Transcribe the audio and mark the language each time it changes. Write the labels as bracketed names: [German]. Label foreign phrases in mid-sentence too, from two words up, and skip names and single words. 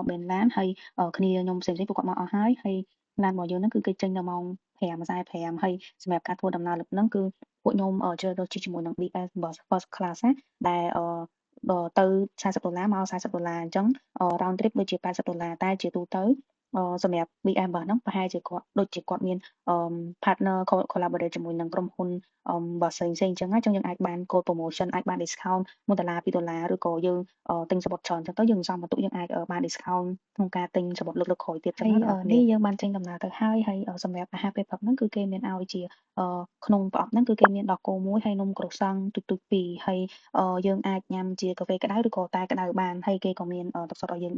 [Khmer] បេនឡានហើយគ្នាខ្ញុំផ្សេងៗពួកគាត់មកអស់ហើយឡានរបស់យើងហ្នឹងគឺគេចេញនៅម៉ោង5:45ហើយសម្រាប់ការធ្វើដំណើរលើកហ្នឹងគឺពួកខ្ញុំជ្រើសរើសជិះជាមួយនឹង BS Bus First Class ណាដែលទៅ$40មក$40អញ្ចឹង [English] round trip [Khmer] ដូចជា$80តែជាទូទៅសម្រាប់ BM Bus ហ្នឹងប្រហែលជាគាត់ដូចជាគាត់មាន [English] partner collaborate [Khmer] ជាមួយនឹងក្រុមហ៊ុនbus ផ្សេងៗអញ្ចឹងណាអញ្ចឹងយើងអាចបាន [English] code promotion [Khmer] អាចបាន discount $1 $2ឬក៏យើងទិញសំបុត្រច្រើនអញ្ចឹងទៅយើងសន្មបន្ទុកយើងអាចបាន discount ក្នុងការទិញសំបុត្រលើកក្រោយទៀតអញ្ចឹងនេះយើងបានចេញដំណើរទៅហើយសម្រាប់អាហារពេលព្រឹកហ្នឹងគឺគេមានឲ្យជា ក្នុងប្រអប់ហ្នឹងគឺគេមានដោះគោមួយហើយនំក្រូសាំងទូចៗ2ហើយយើងអាចញ៉ាំជាកាហ្វេក្តៅឬក៏តែក្តៅបានហើយគេក៏មានទឹកសុទ្ធឲ្យយើង